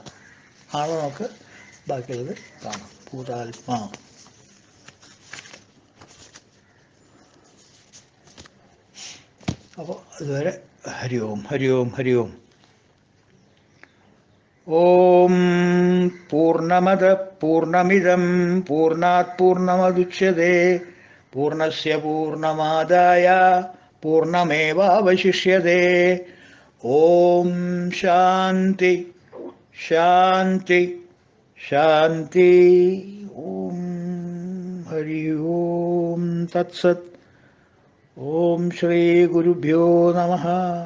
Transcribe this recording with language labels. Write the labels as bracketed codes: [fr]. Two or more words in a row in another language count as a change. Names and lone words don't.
[ml] നാളെ നമുക്ക് ബാക്കിയുള്ളത് കാണാം. ഭൂതാത്മ. അപ്പോൾ അതുവരെ [sa] ഹരി ഓം, ഹരി ഓം, ഹരി ഓം. ഓം പൂർണ്ണമദ പൂർണ്ണമിദം പൂർണ്ണാത് പൂർണ്ണമുദച്യതേ പൂർണ്ണസ്യ പൂർണ്ണമാദായ പൂർണ്ണമേവാവശിഷ്യതേ. ഓം ശാന്തി ശാന്തി ശാന്തി. ഓം ഹരി ഓം തത്സത്. ഓം ശ്രീ ഗുരുഭ്യോ നമഃ.